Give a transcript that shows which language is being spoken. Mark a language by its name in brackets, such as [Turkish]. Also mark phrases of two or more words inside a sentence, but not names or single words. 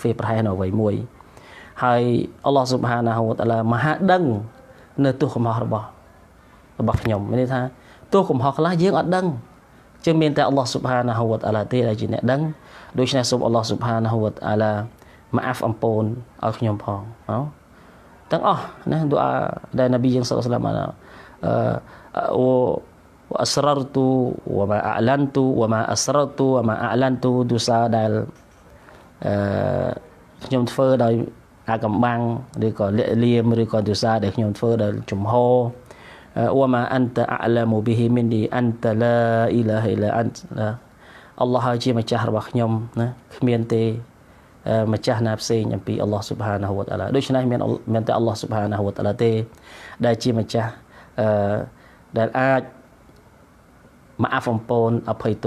[Khmer] ធ្វើប្រហែសនៅអ្វីមួយហើយ [Arabic] الله سبحانه وتعالى [Khmer] មហាដឹងនៅទោសកំហុសរបស់ខ្ញុំមានន័យថាទោសកំហុសខ្លះយើងអត់ដឹងជាងមានតែ [Arabic] الله سبحانه وتعالى [Khmer] ទេដែលជាអ្នកដឹងដូច្នេះសូម [Arabic] الله سبحانه وتعالى [Khmer] ម៉ាអាហ្វអំពូនឲ្យខ្ញុំផងទាំងអស់ណាដុអាដែលនប៊ីយើង [Arabic] صلى الله عليه وسلم وأسررت وما أعلنت وما أسررت وما أعلنت [Khmer] ទូសារដែល ខ្ញុំធ្វើដោយអាកំបាំងឬក៏លាក់លៀមឬក៏ទូសារដែលខ្ញុំធ្វើដោយចំហ [Arabic] وما أنت أعلم به مني أنت لا إله إلا أنت [Khmer] អល់ឡោះហើយជាម្ចាស់របស់ខ្ញុំណាគ្មានទេ ម្ចាស់ណាផ្សេងអំពី [Arabic] الله سبحانه وتعالى [Khmer] ដូច្នេះមានតែ [Arabic] الله سبحانه وتعالى [Khmer] ទេដែលជាម្ចាស់ដែលអាចម៉ាអាហ្វអំពូនអភ័យទោស